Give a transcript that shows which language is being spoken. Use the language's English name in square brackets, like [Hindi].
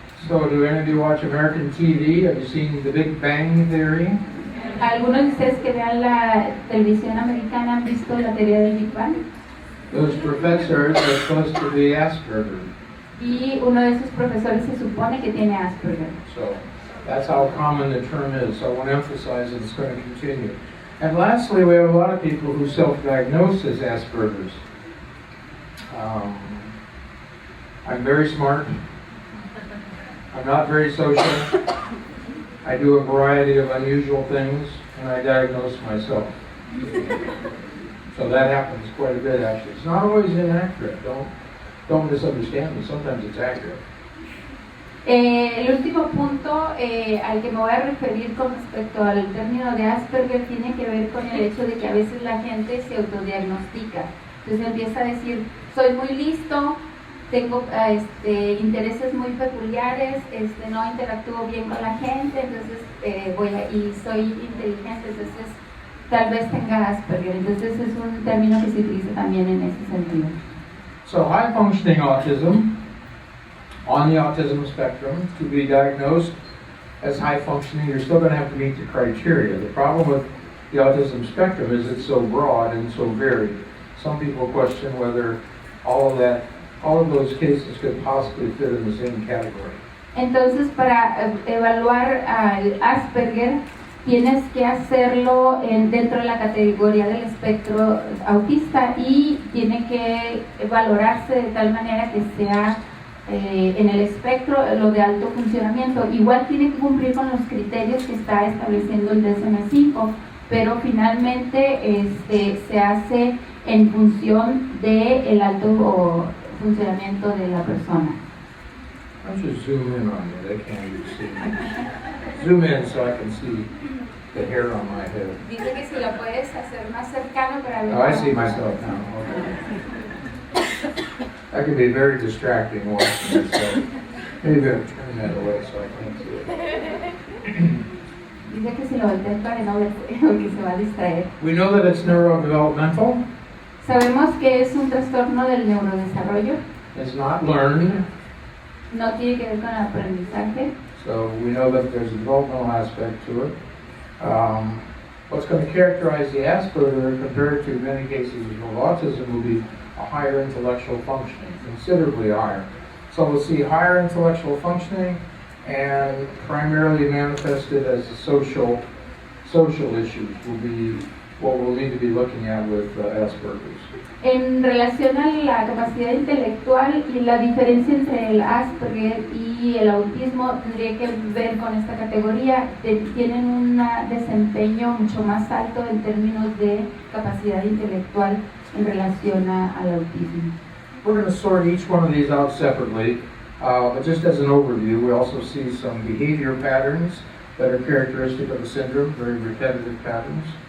[English] So, do any of you watch American TV? Have you seen The Big Bang Theory? [Spanish] ¿Algunos de ustedes que vean la televisión americana han visto la teoría del Big Bang? [English] Those professors are supposed to be Asperger. [Spanish] Y uno de esos profesores se supone que tiene Asperger. [English] So, that's how common the term is. So I want to emphasize that it's going to continue. And lastly, we have a lot of people who self-diagnose as Asperger's. I'm very smart. I'm not very social. I do a variety of unusual things, and I diagnose myself. So that happens quite a bit, actually. It's not always inaccurate. Don't misunderstand me. Sometimes it's accurate. [Spanish] El último punto al que me voy a referir con respecto al término de Asperger tiene que ver con el hecho de que a veces la gente se autodiagnostica. Entonces empieza a decir, soy muy listo, tengo intereses muy peculiares, no interactúo bien con la gente, entonces y soy inteligente, entonces tal vez tenga Asperger. Entonces es un término que se utiliza también en ese sentido. [English] So high functioning autism, on the autism spectrum, to be diagnosed as high functioning, you're still going to have to meet the criteria. The problem with the autism spectrum is it's so broad and so varied. Some people question whether all of those cases could possibly fit in the same category. [Spanish] Entonces, para evaluar al Asperger, tienes que hacerlo dentro de la categoría del espectro autista y tiene que valorarse de tal manera que sea en el espectro lo de alto funcionamiento. Igual tiene que cumplir con los criterios que está estableciendo el DSM-5, pero finalmente se hace en función del alto funcionamiento de la persona. [English] Why don't you zoom in on me? They can't even see me. Zoom in so I can see the hair on my head. [Spanish] Dice que si la puedes hacer más cercano para ver. [English] Oh, I see myself now. Okay. That can be very distracting watching yourself. Maybe I'll turn that away so I can't see it. [Spanish] Dice que si lo volteas para no ver porque se va a distraer. [English] We know that it's neurodevelopmental. [Spanish] Sabemos que es un trastorno del neurodesarrollo. [English] It's not learned. [Spanish] No tiene que ver con el aprendizaje. [English] So we know that there's a developmental aspect to it. What's going to characterize the Asperger compared to many cases of autism will be a higher intellectual functioning, considerably higher. So we'll see higher intellectual functioning and primarily manifested as social issues will be what we'll need to be looking at with Asperger's. [Spanish] En relación a la capacidad intelectual y la diferencia entre el Asperger y el autismo tendría que ver con esta categoría. Tienen un desempeño mucho más alto en términos de capacidad intelectual en relación al autismo. [English] We're going to sort each one of these out separately, but just as an overview, we also see some behavior patterns that are characteristic of the syndrome, very repetitive patterns.